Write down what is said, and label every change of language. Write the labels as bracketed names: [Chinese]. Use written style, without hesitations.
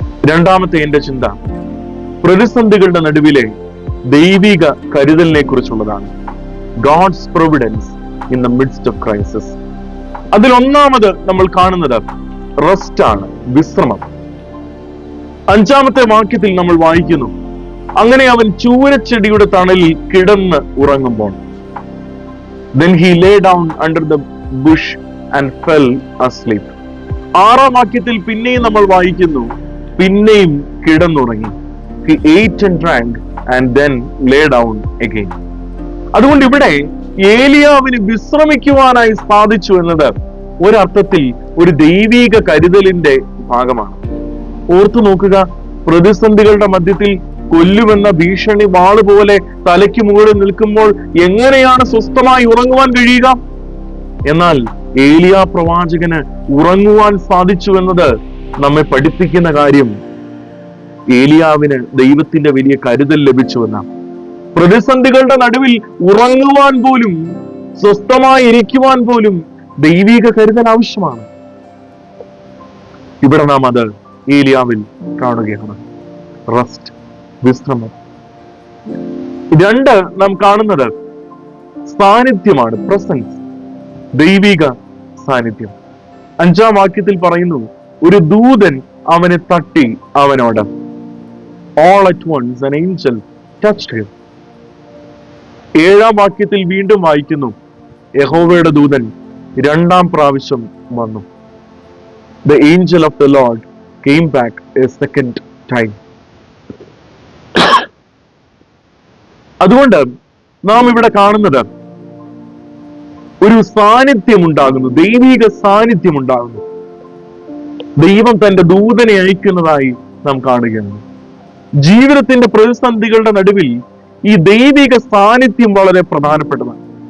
[Malayalam] രണ്ടാമത്തെ എന്റെ ചിന്ത പ്രതിസന്ധികളുടെ നടുവിലെ ദൈവിക കരുതലിനെ കുറിച്ചുള്ളതാണ്. [English] God's providence in the midst of crisis. [Malayalam] അതിൽ ഒന്നാമത് നമ്മൾ കാണുന്നത് റെസ്റ്റ് ആണ്, വിശ്രമം. 5-ാമത്തെ വാക്യത്തിൽ നമ്മൾ വായിക്കുന്നു, അങ്ങനെ അവൻ ചൂരച്ചെടിയുടെ തണലിൽ കിടന്ന് ഉറങ്ങുമ്പോൾ [English] then he lay down under the bush and fell asleep. [Malayalam] 6-ാം വാക്യത്തിൽ പിന്നെയും നമ്മൾ വായിക്കുന്നു, പിന്നെയും കിടന്നുറങ്ങി. [English] he ate and drank and then lay down again. [Malayalam] അതുകൊണ്ട് ഇവിടെ ഏലിയാവിന് വിശ്രമിക്കുവാനായി സാധിച്ചു എന്നത് ഒരർത്ഥത്തിൽ ഒരു ദൈവിക കരുതലിന്റെ ഭാഗമാണ്. ഓർത്തു നോക്കുക, പ്രതിസന്ധികളുടെ മധ്യത്തിൽ കൊല്ലുമെന്ന ഭീഷണി വാള് പോലെ തലയ്ക്ക് മുകളിൽ നിൽക്കുമ്പോൾ എങ്ങനെയാണ് സ്വസ്ഥമായി ഉറങ്ങുവാൻ കഴിയുക? എന്നാൽ ഏലിയ പ്രവാചകന് ഉറങ്ങുവാൻ സാധിച്ചു എന്നത് നമ്മെ പഠിപ്പിക്കുന്ന കാര്യം ഏലിയാവിന് ദൈവത്തിന്റെ വലിയ കരുതൽ ലഭിച്ചുവെന്നാണ്. പ്രതിസന്ധികളുടെ നടുവിൽ ഉറങ്ങുവാൻ പോലും, സ്വസ്ഥമായി ഇരിക്കുവാൻ പോലും ദൈവിക കരുതൽ ആവശ്യമാണ്. ഇവിടെ നാം അത് ഏലിയാവിൽ കാണുകയാണ്. റെസ്റ്റ്, വിശ്രമം. 2 നാം കാണുന്നത് സാന്നിധ്യമാണ്, പ്രസൻസ്, ദൈവിക സാന്നിധ്യം. 5-ാം വാക്യത്തിൽ പറയുന്നു, ഒരു ദൂതൻ അവനെ തട്ടി അവനോട്. [English] All at once an angel touched him. [Malayalam] 7-ാം വാക്യത്തിൽ വീണ്ടും വായിക്കുന്നു, യഹോവയുടെ ദൂതൻ 2-ാം പ്രാവശ്യം വന്നു. [English] The angel of the Lord came back a second time. [Malayalam] അതുകൊണ്ട് നാം ഇവിടെ കാണുന്നത് ഒരു സാന്നിധ്യം ഉണ്ടാകുന്നു, ദൈവിക സാന്നിധ്യം ഉണ്ടാകുന്നു. ദൈവം തന്റെ ദൂതനെ അയക്കുന്നതായി നാം കാണുകയാണ്. ജീവിതത്തിന്റെ പ്രതിസന്ധികളുടെ നടുവിൽ ഈ ദൈവിക സാന്നിധ്യം വളരെ പ്രധാനപ്പെട്ടതാണ്.